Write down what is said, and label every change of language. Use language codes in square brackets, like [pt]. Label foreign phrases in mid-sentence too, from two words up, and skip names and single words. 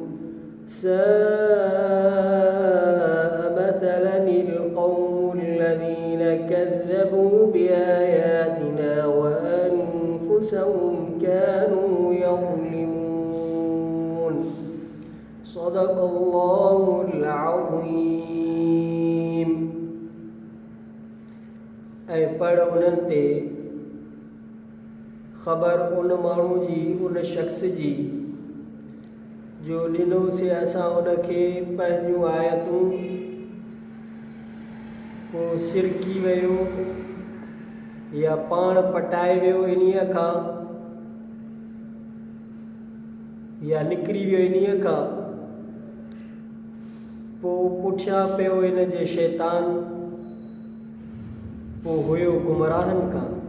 [ar] ساء مثلا القوم الذين كذبوا بآياتنا وأنفسهم كانوا يظلمون. صدق الله العظيم. [sd] ऐं पढ़ उन्हनि ते ख़बर उन माण्हू जी उन शख़्स जी जो ॾिनोसीं असां उनखे पंहिंजूं आयतूं पोइ सिरकी वियो या पाण पटाए वियो इन्हीअ खां या निकिरी वियो इन्हीअ खां पोइ पुठियां पियो इन जे शैतान पोइ हुयो गुमराहनि खां।